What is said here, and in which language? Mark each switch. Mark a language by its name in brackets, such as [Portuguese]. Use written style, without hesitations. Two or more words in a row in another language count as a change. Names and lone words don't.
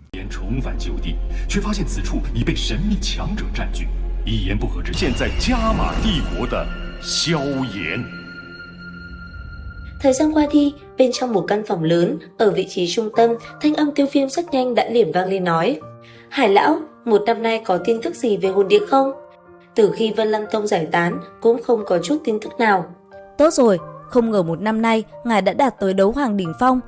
[Chinese] 重返旧地，却发现此处已被神秘强者占据。一言不合之，现在加玛帝国的萧炎。 [Vietnamese] Thời gian qua đi, bên trong một căn phòng lớn, ở vị trí trung tâm, thanh âm Tiêu Viêm rất nhanh đã liền vang lên nói: Hải lão, một năm nay có tin tức gì về hồn địa không? Từ khi Vân Lăng Tông giải tán, cũng không có chút tin tức nào. Tốt rồi, không ngờ một năm nay, ngài đã đạt tới đấu hoàng đỉnh phong.